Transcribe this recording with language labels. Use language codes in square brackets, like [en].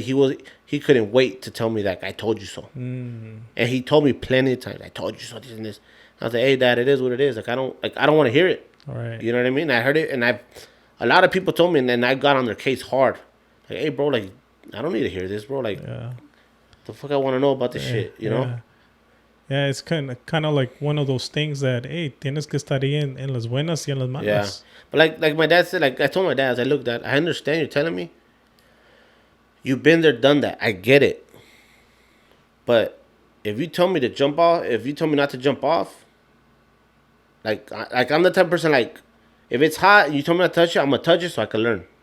[en] He couldn't wait to tell me that I told you so. And he told me plenty of times, I told you so, this and this. I was like, hey, Dad, it is what it is. Like I don't want to hear it. All right. You know what I mean? I heard it, and a lot of people told me, and then I got on their case hard. Like, hey, bro, like I don't need to hear this, bro. Like, the fuck I want to know about this shit, you know? Yeah, it's kind of like one of those things that, hey, [es] tienes que estar ahí en las buenas y en las malas. [en] Yeah. But like my dad said, like I told my dad, I said, look, Dad, I understand you're telling me. You've been there, done that. I get it. But if you tell me to jump off, if you tell me not to jump off, like I'm the type of person, like, if it's hot and you tell me not to touch it, I'm going to touch it so I can learn.